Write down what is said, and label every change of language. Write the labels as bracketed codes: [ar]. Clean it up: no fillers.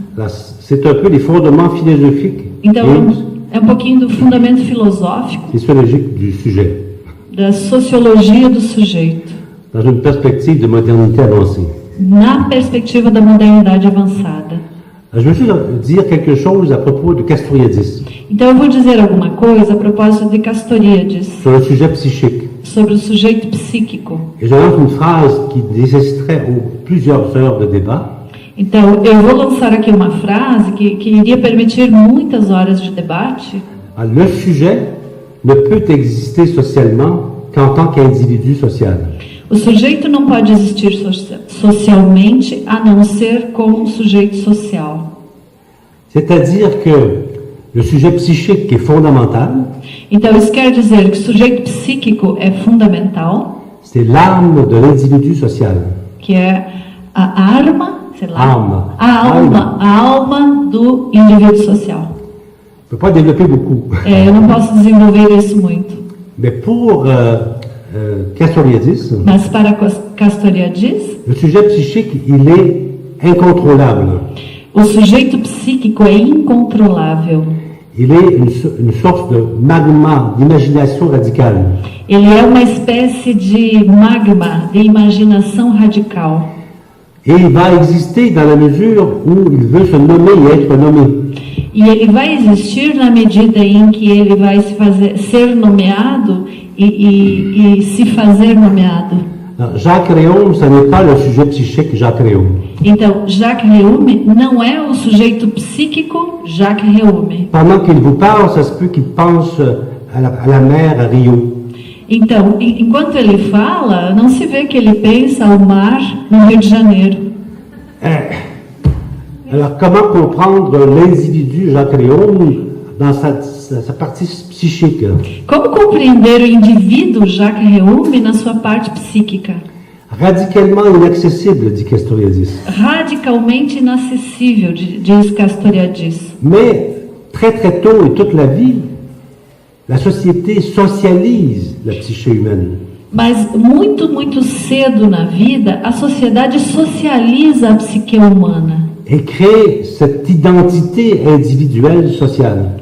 [fr] Là, c'est un peu les fondements philosophiques [pt] Então, É um pouquinho do fundamento filosófico, [fr] sociologique du sujet, [pt] da sociologia do sujeito, [fr] dans une perspective de modernité avancée. [pt] na perspectiva da modernidade avançada. [fr] Je veux juste dire quelque chose à propos de Castoriadis, [pt] Então eu vou dizer alguma coisa a propósito de Castoriadis, [fr] sur le sujet psychique. [pt] sobre o sujeito psíquico. [fr] Et je lance une phrase qui nécessiterait plusieurs heures de débat. [pt] Então eu vou lançar aqui uma frase que iria permitir muitas horas de debate. [fr] Le sujet ne peut exister socialement qu'en tant qu'individu social. [pt] O sujeito não pode existir socialmente a não ser como um sujeito social. [fr] C'est-à-dire que le sujet psychique qui est fondamental, [pt] Então isso quer dizer que o sujeito psíquico é fundamental, [fr] c'est l'âme de l'individu social. [pt] que é a arma, sei lá, Alma. a alma do indivíduo social. [fr] Je ne peux pas développer beaucoup. [pt] Eu não posso desenvolver isso muito. [fr] Mais pour Castoriadis, [pt] Mas para Castoriadis, [fr] le sujet psychique, il est incontrôlable. [pt] o sujeito psíquico é incontrolável. [fr] Il est une sorte de magma d'imagination radicale. [pt] Ele é uma espécie de magma de imaginação radical. [fr] Et il va exister dans la mesure où il veut se nommer et être nommé. [pt] E ele vai existir na medida em que ele vai ser nomeado e se fazer nomeado. [fr] Jacques Réaume, ce n'est pas le sujet psychique Jacques Réaume. [pt] Então, Jacques Réaume não é o sujeito psíquico Jacques Réaume. [fr] Pendant qu'il vous parle, ça se peut qu'il pense à la mer, à Rio. [pt] Então, enquanto ele fala, não se vê que ele pensa ao mar no Rio de Janeiro. [fr] Alors, comment comprendre l'individu Jacques Réaume dans sa partie psychique? [pt] Como compreender o indivíduo Jacques Réaume na sua parte psíquica? [fr] Radicalement inaccessible, dit Castoriadis. [pt] Radicalmente inacessível, diz Castoriadis. [fr] Mais très très tôt et toute la vie, la société socialise la psyché humaine. [pt] Mas muito cedo na vida, a sociedade socializa a psique humana. [fr] Et crée cette identité individuelle sociale.